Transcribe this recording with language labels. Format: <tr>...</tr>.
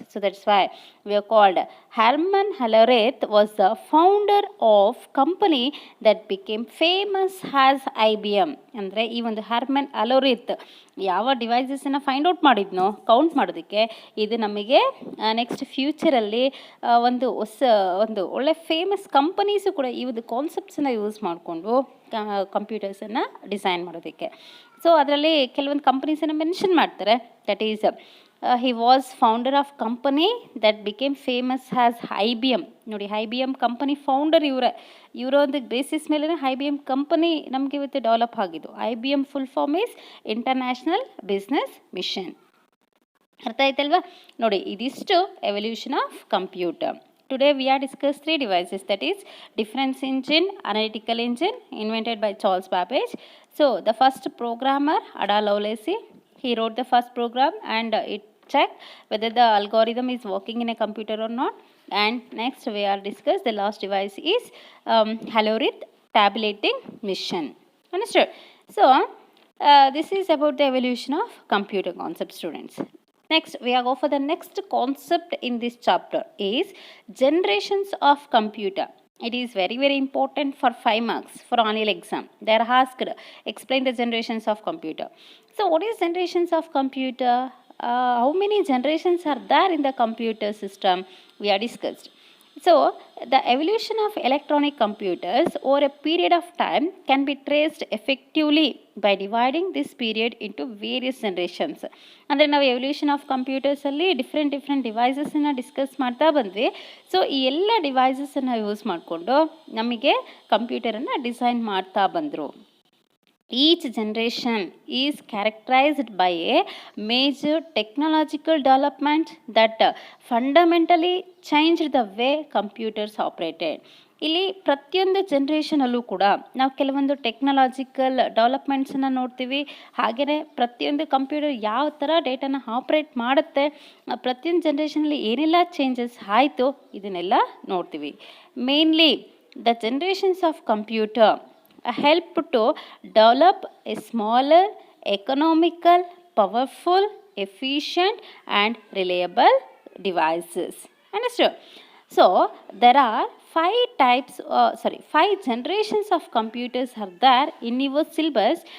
<en>So that's why we are called Herman Hellerith was the founder of company that became famous as IBM.</en> <kn>ಅಂದರೆ ಈ ಒಂದು ಹರ್ಮನ್ ಹೆಲೋರಿತ್ ಯಾವ ಡಿವೈಸಸನ್ನು find out ಮಾಡಿದ್ನೋ count ಮಾಡೋದಕ್ಕೆ, ಇದು ನಮಗೆ ನೆಕ್ಸ್ಟ್ ಫ್ಯೂಚರಲ್ಲಿ ಒಂದು ಒಳ್ಳೆ ಫೇಮಸ್ ಕಂಪನೀಸು ಕೂಡ ಈ ಒಂದು ಕಾನ್ಸೆಪ್ಟ್ಸನ್ನು ಯೂಸ್ ಮಾಡಿಕೊಂಡು ಕಂಪ್ಯೂಟರ್ಸನ್ನು ಡಿಸೈನ್ ಮಾಡೋದಕ್ಕೆ. ಸೊ ಅದರಲ್ಲಿ ಕೆಲವೊಂದು ಕಂಪನೀಸನ್ನು ಮೆನ್ಷನ್ ಮಾಡ್ತಾರೆ.</kn> <en>That is he was founder of company that became famous as IBM.</en> <kn>ನೋಡಿ, IBM ಕಂಪನಿ ಫೌಂಡರ್ ಇವರ ಒಂದು ಬೇಸಿಸ್ ಮೇಲೆ IBM ಕಂಪನಿ ನಮಗೆ ಇವತ್ತು ಡೆವಲಪ್ ಆಗಿದ್ದು.</kn> <en>IBM full form is international business machine.</en> <kn>ಅರ್ಥ ಆಯ್ತಲ್ವಾ? ನೋಡಿ, ಇದಿಷ್ಟು evolution of computer.</kn> <en>Today we are discuss 3 devices, that is difference engine, analytical engine invented by Charles Babbage. So the first programmer Ada Lovelace, he wrote the first program and it checked whether the algorithm is working in a computer or not. And next we are discuss the last device is Hellerith tabulating machine. Understood? So this is about the evolution of computer concept, students. Next, we are go for the next concept in this chapter is generations of computer. It is very, very important for 5 marks for annual exam. They are asked, explain the generations of computer. So, what is generations of computer? How many generations are there in the computer system? We are discussed. So, the evolution of electronic computers over a period of time can be traced effectively by dividing this period into various generations.</en> <kn>ಅಂದರೆ ನಾವು evolution of ಕಂಪ್ಯೂಟರ್ಸಲ್ಲಿ different ಡಿವೈಸಸನ್ನು discuss ಮಾಡ್ತಾ ಬಂದ್ವಿ. So ಈ ಎಲ್ಲ ಡಿವೈಸಸನ್ನು use ಮಾಡಿಕೊಂಡು ನಮಗೆ ಕಂಪ್ಯೂಟರನ್ನು design ಮಾಡ್ತಾ ಬಂದರು.</kn> <en>Each generation is characterized by a major technological development that fundamentally changed the way computers operated.</en> <kn>ಇಲ್ಲಿ ಪ್ರತಿಯೊಂದು ಜನ್ರೇಷನಲ್ಲೂ ಕೂಡ ನಾವು ಕೆಲವೊಂದು ಟೆಕ್ನಾಲಜಿಕಲ್ ಡೆವಲಪ್ಮೆಂಟ್ಸನ್ನು ನೋಡ್ತೀವಿ. ಹಾಗೆಯೇ ಪ್ರತಿಯೊಂದು ಕಂಪ್ಯೂಟರ್ ಯಾವ ಥರ ಡೇಟಾನ ಆಪ್ರೇಟ್ ಮಾಡುತ್ತೆ, ಪ್ರತಿಯೊಂದು ಜನ್ರೇಷನಲ್ಲಿ ಏನೆಲ್ಲ ಚೇಂಜಸ್ ಆಯಿತು ಇದನ್ನೆಲ್ಲ ನೋಡ್ತೀವಿ.</kn> <en>Mainly the generations of computer help to develop a smaller, economical, powerful, efficient and reliable devices. Understood? So there are 5 generations of computers are there in your syllabus.</en>